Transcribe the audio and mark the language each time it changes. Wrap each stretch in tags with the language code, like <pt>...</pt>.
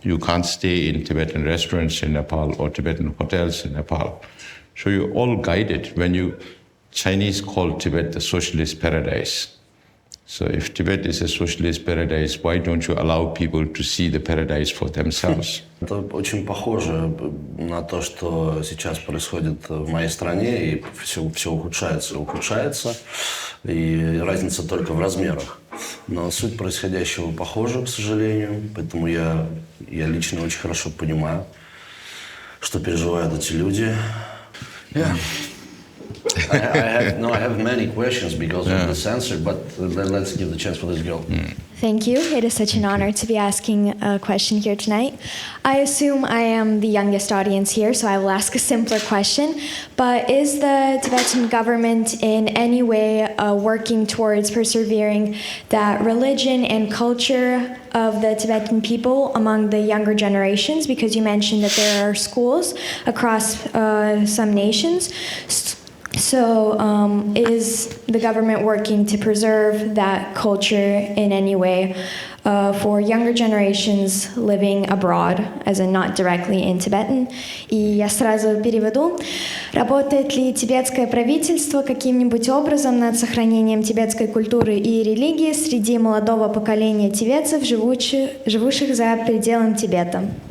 <en>You can't stay in Tibetan restaurants in Nepal or Tibetan hotels in Nepal. So you're all guided. Chinese call Tibet the socialist paradise. So if Tibet is a socialist paradise, why don't you allow people to see the paradise for themselves?</en> <ru>Это очень похоже на то, что сейчас происходит в моей стране, и все ухудшается и ухудшается, и разница только в размерах. Но суть происходящего похожа, к сожалению, поэтому я лично очень хорошо понимаю, что переживают эти люди.</ru> <en>Yeah. I have many questions because of this answer, but let's give the chance for this girl. Thank you. It is such an honor to be asking a question here tonight. I assume I am the youngest audience here, so I will ask a simpler question. But is the Tibetan government in any way working towards persevering that religion and culture of the Tibetan people among the younger generations? Because you mentioned that there are schools across some nations. So is the government working to preserve that culture in any way for younger generations living abroad, as in not directly in Tibetan?</en> <ru>И я сразу переведу. Работает ли тибетское правительство каким-нибудь образом над сохранением тибетской культуры и религии среди молодого поколения тибетцев, живущих за пределом Тибета?</ru>